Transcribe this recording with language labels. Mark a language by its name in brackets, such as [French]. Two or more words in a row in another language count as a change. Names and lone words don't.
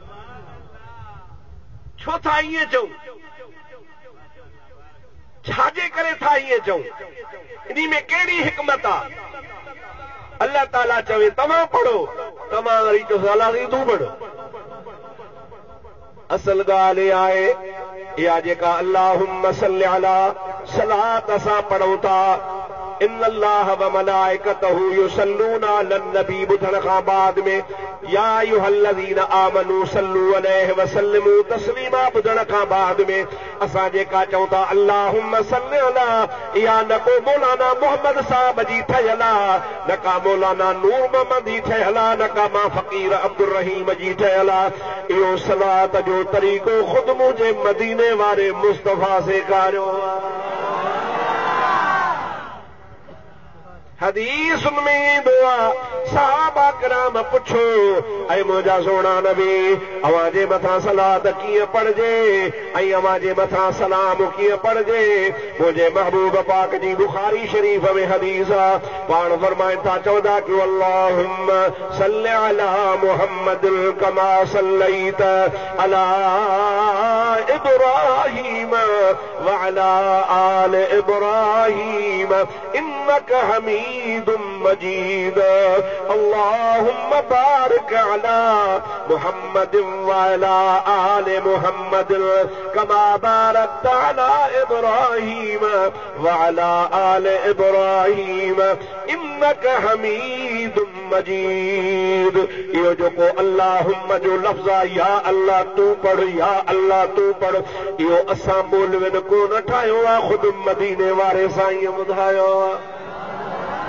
[Sindhi] छो था ईअं चऊं? छाजे करे था ईअं चऊं? इन में कहिड़ी हिकमत आहे? अल्लाह ताला चवे तव्हां पढ़ो, तव्हां वरी चओ अल्लाह साईं तूं पढ़। असल ॻाल्हि आहे इहा जेका [Arabic] اللهم صل على [Sindhi] सलात असां पढ़ूं था। [Arabic] إن الله وملائكته يصلون على النبي [Sindhi] ॿुधण खां बाद में [Arabic] يا أيها الذين آمنوا صلوا عليه وسلموا تسليما [Sindhi] ॿुधण खां बाद में असां जेका चऊं था [Arabic] اللهم صل على, [Sindhi] इहा न को मौलाना मोहम्मद साहब जी ठहियल आहे, न का मौलाना नूर मोहम्मद जी ठहियल आहे, न का मां फ़क़ीर अब्दुर रहीम जी ठहियल आहे। इहो सलात जो तरीक़ो ख़ुदि मुंहिंजे मदीने वारे मुस्तफ़ा सेखारियो आहे। हदीस में ईंदो आहे सहाबा किराम पुछो ऐं मुंहिंजा सोना नबी अवां जे मथां सलात कीअं पढ़जे ऐं अवां जे मथां सलाम कीअं पढ़जे। मुंहिंजे महबूब पाक जी बुखारी शरीफ़ में हदीस आहे, पाण फरमाइनि था चवंदा कि [Arabic] اللهم صل على محمد كما صليت على إبراهيم وعلى آل إبراهيم إنك حميد مجيد. اللهم بارك على محمد وعلى آل محمد كما باركت على إبراهيم وعلى آل إبراهيم إنك حميد مجيد. [Sindhi] इहो जेको अल्लाहुम्मा जो लफ़्ज़ आहे, या अल्लाह तू पढ़, या अल्लाह तू पढ़, इहो असां मौलविन कोन ठाहियो आहे, ख़ुदि मदीने वारे साईं ॿुधायो आहे।